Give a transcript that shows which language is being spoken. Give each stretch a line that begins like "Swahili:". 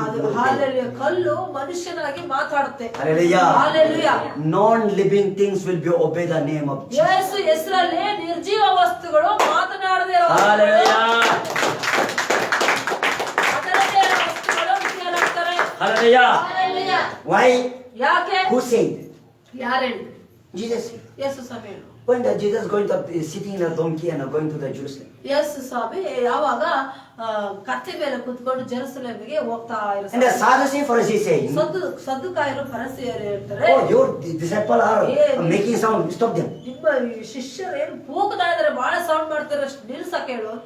Kannada: ಅದು ಹಾಲೆಲೂಯ, ಕಲ್ಲು ಮನುಷ್ಯನಾಗಿ ಮಾತಾಡುತ್ತೆ.
English: Hallelujah.
Kannada: Hallelujah.
English: Non-living things will be obey the name of Jesus.
Kannada: ಯೇಸು ಹೆಸರಲ್ಲಿ ನಿರ್ಜೀವ ವಸ್ತುಗಳು ಮಾತನಾಡದೇ ಇರೋ
English: Hallelujah.
Kannada: ಮಾತನಾಡದೇ ಇರೋ ವಸ್ತುಗಳು ವಿಧಿಯಾಗ್ತಾರೆ.
English: Hallelujah.
Kannada: ಹಾಲೆಲೂಯ.
English: Why?
Kannada: ಯಾಕೆ?
English: Who said?
Kannada: ಯಾರು ಹೇಳಿದ್ರು?
English: Jesus said.
Kannada: ಯೇಸು ಸ್ವಾಮಿ ಹೇಳಿದ್ರು.
English: When the Jesus going to sitting in a donkey and going to the Jerusalem.
Kannada: ಯೇಸು ಸ್ವಾಮಿ ಯಾವಾಗ ಕತ್ತೆ ಮೇಲೆ ಕುತ್ಕೊಂಡು ಜೆರುಸಲೇಮಿಗೆ ಹೋಗ್ತಾ
English: And the Sadducees, Pharisees saying,
Kannada: ಸದ್ದುಕಾಯರು ಫರಿಸಾಯರು ಹೇಳ್ತಾರೆ,
English: oh, your disciples are Yeah. making sound. Stop them.
Kannada: ನಿಮ್ಮ ಶಿಷ್ಯರು ಏನು ಕೂಗ್ತಾ ಇದಾರೆ, ಬಹಳ ಸೌಂಡ್ ಮಾಡ್ತಾರೆ, ನಿಲ್ಸಕ್ಕೆ ಹೇಳು ಅಂತ